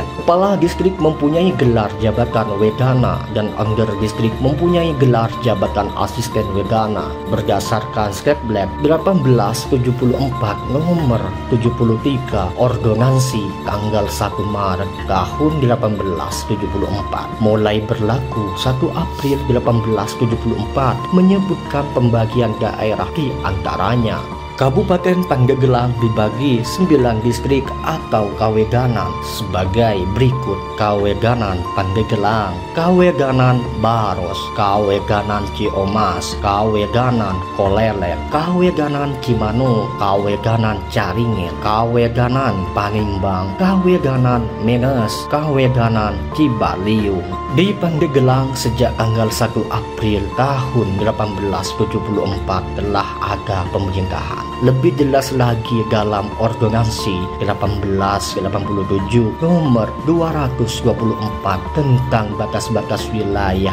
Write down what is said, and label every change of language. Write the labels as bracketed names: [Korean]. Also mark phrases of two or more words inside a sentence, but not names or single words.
[Indonesian] Kepala distrik mempunyai gelar jabatan Wedana dan Under distrik mempunyai gelar jabatan Asisten Wedana berdasarkan Sketblad 1874 nomor 73 Ordonansi tanggal 1 Maret tahun 1874 mulai berlaku 1 April 1874 menyebutkan pembagian daerah di antaranya. Kabupaten Pandeglang dibagi 9 distrik atau kawedanan sebagai berikut: Kawedanan Pandeglang, Kawedanan Baros, Kawedanan Ciomas, Kawedanan Kolelen, Kawedanan Cimanu, Kawedanan Caringin, Kawedanan Panimbang, Kawedanan Menes, Kawedanan Cibaliung. Di Pandeglang sejak tanggal 1 April tahun 1874 telah ada pemerintahan. lebih jelas lagi dalam Ordonansi 1887 nomor 224 tentang batas-batas wilayah